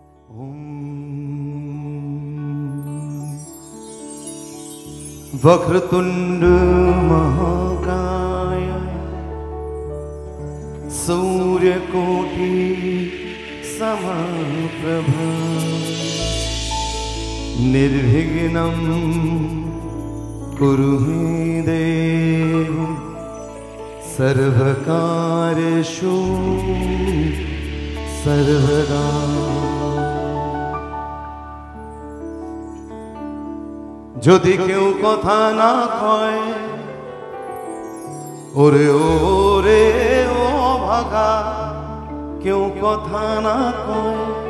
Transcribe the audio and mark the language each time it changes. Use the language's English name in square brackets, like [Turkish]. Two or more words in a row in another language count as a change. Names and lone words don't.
[Sanskrit] वक्रतुंड महाकाय सूर्यकोटि समप्रभा निर्विघ्नं कुरु मे देव सर्वकार्येषु सर्वदा। [Bangla] যদি কেউ কথা না কয় ওরে ওরে ও ভাগা, কেউ কথা না কয়,